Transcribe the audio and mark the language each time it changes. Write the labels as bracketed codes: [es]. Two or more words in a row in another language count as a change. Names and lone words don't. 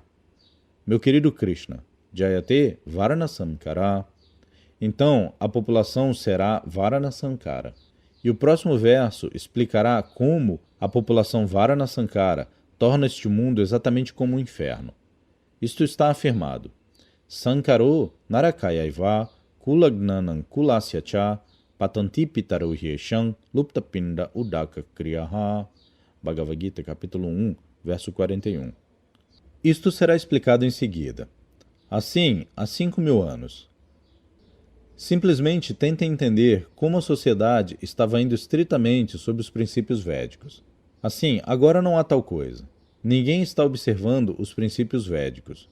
[pt] Meu querido Krishna, [sa] Jayate Varanasankara. [pt] Então a população será Varanasankara. E o próximo verso explicará como a população Varanasankara torna este mundo exatamente como um inferno. Isto está afirmado. [sa] Sankaro Narakayaiva Kulagnanam Kulasyacha Patanti Pitaro Hyesham Luptapinda Udaka Kriyaha. [pt] Bhagavad Gita, capítulo 1, verso 41. Isto será explicado em seguida. Assim, há 5.000 anos. Simplesmente tentem entender como a sociedade estava indo estritamente sob os princípios védicos. Assim, agora não há tal coisa. Ninguém está observando os princípios védicos.